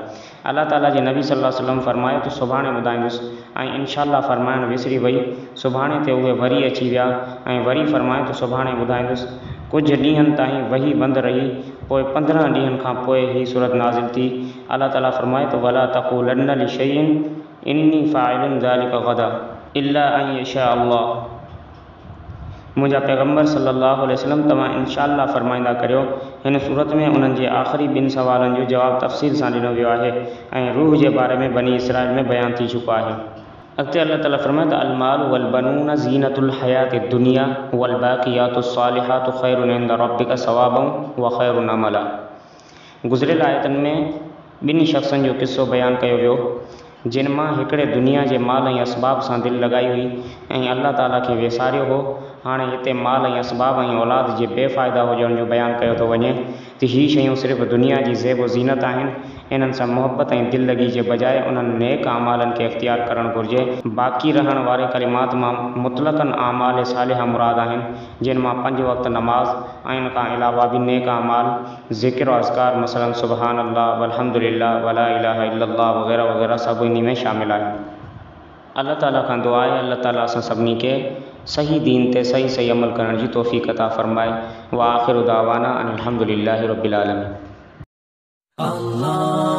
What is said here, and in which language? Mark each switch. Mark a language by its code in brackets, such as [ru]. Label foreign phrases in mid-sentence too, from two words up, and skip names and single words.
[sd] अल्लाह ताला जे नबी [ar] صلى الله عليه وسلم [sd] फरमायो त सुभाणे ॿुधाईंदुसि, ऐं इंशाअल्लाह फरमाइणु विसरी वई। सुभाणे ते उहे वरी अची विया ऐं वरी फरमायो त सुभाणे ॿुधाईंदुसि। कुझु ॾींहंनि ताईं वही बंदि रही, पोइ 15 ॾींहंनि खां पोइ ही सूरत नाज़िल थी। अल्लाह ताला फरमाए त [ar] ولا تقولن لشيء إني فاعل ذلك غدا إلا أن يشاء الله. [sd] मुंहिंजा पैगम्बर [ar] صلى الله عليه وسلم [sd] तव्हां इंशाअल्लाह फरमाईंदा करियो। हिन सूरत में उन्हनि जे आख़िरी 2 सवालनि जो जवाबु तफ़सील सां ॾिनो वियो आहे ऐं रूह जे बारे में बनी इसराइल में बयानु थी चुको आहे। अॻिते अल्लाह ताला फरमाए त [ar] المال والبنون زينة الحياة الدنيا والباقيات الصالحات خير عند ربك ثوابا وخير أملا. [sd] गुज़िरियल आयतनि में 2 शख़्सनि जो किस्सो बयानु कयो वियो, जिन मां हिकिड़े दुनिया जे माल ऐं असबाब सां दिलि लॻाई हुई ऐं अल्लाह ताला खे विसारियो हो। हाणे हिते माल ऐं असबाब ऐं औलाद जे बेफ़ाइदा हुजण जो बयानु कयो थो वञे त हीअ शयूं सिर्फ़ु दुनिया जी ज़ेब ज़ीनत आहिनि। इन्हनि सां मुहबत ऐं दिलि लॻी जे बजाए उन्हनि नेक आमालनि खे इख़्तियार करणु घुरिजे। बाक़ी रहण वारे कलिमात मां मुतलक़न आमाल सालिहा मुराद आहिनि, जिन मां 5 वक़्त नमाज़ ऐं इन खां अलावा बि नेक आमाल, ज़िक्र अज़कार मसलन [ar] سبحان الله والحمد لله ولا إله إلا الله [sd] वग़ैरह वग़ैरह सभु इन में शामिल आहिनि। अल्लाह ताला खां दुआ आहे अल्लाह ताला असां सभिनी खे सही दीन ते सही अमल करण जी तौफ़ीक़ अता फ़रमाए। [ar] وآخر دعوانا أن الحمد لله رب العالمين.